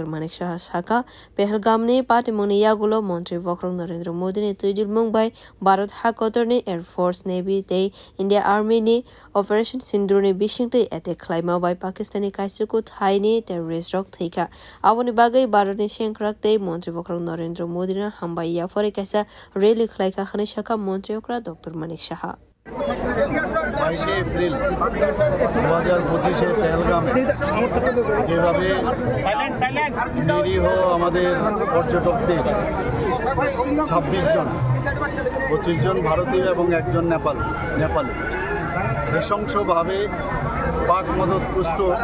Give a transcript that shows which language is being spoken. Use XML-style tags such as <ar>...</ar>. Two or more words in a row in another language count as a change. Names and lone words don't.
<trp>Manik Shah Shaka Pahalgam ni Party Moni Yagulo Montri Wakrang Narendra Modi ni Tuidil Mumbai Bharat Hakotor ni</trp> <en>Air Force Navy</en> <trp>they</trp> <en>India Army</en> <trp>ni Operation Sindur ni Bishingte attack Klaima by Pakistani Kaisuku Thai ni terrorist rock thika Avoni bagai Bharat ni Shenkrak they Montri Wakrang Narendra Modi na hambai ya fore kaisa rally khalaika khane shaka Montri Okra Dr. Manik Shah</trp> <bn>22 এপ্রিল 2025 পেহেলগামে যেভাবে নিরীহ আমাদের পর্যটকদের 26 জন 25 জন ভারতীয় এবং একজন নেপালি নৃশংসভাবে পাক মদতপুষ্ট</bn>